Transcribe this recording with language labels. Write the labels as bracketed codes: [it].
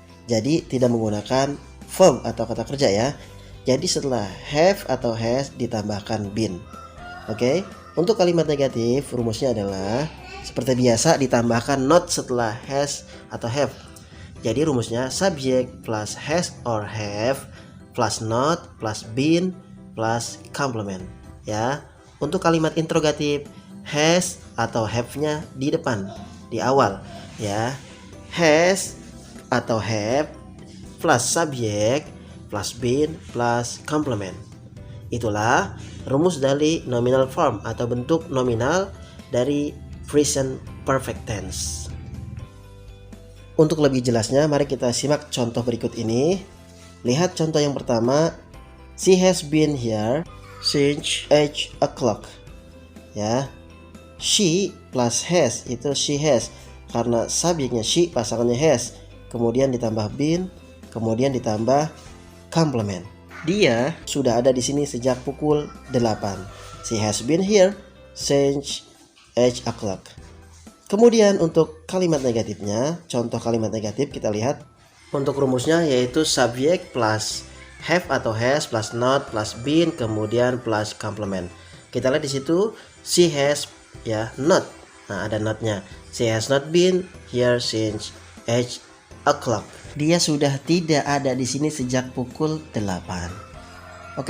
[id] Jadi tidak menggunakan verb atau kata kerja ya. Jadi setelah have atau has ditambahkan been. Oke. Untuk kalimat negatif rumusnya adalah seperti biasa ditambahkan not setelah has atau have. Jadi rumusnya subjek plus has or have plus not plus been plus complement ya. Untuk kalimat interrogatif has atau have-nya di depan, di awal ya. Has atau have plus subjek plus been plus complement. Itulah rumus dari nominal form atau bentuk nominal dari present perfect tense. Untuk lebih jelasnya, mari kita simak contoh berikut ini. Lihat contoh yang pertama, [en] she has been here since 8 o'clock. [id] Ya, she plus has itu she has karena subjeknya she, pasangannya has, kemudian ditambah been, kemudian ditambah complement. Dia sudah ada di sini sejak pukul 8. [en] She has been here since 8 o'clock. [id] Kemudian untuk kalimat negatifnya, contoh kalimat negatif kita lihat. Untuk rumusnya yaitu subjek plus have atau has plus not plus been kemudian plus complement. Kita lihat di situ she has ya not. Nah, ada notnya. [en] She has not been here since 8 o'clock. [id] Dia sudah tidak ada di sini sejak pukul 8.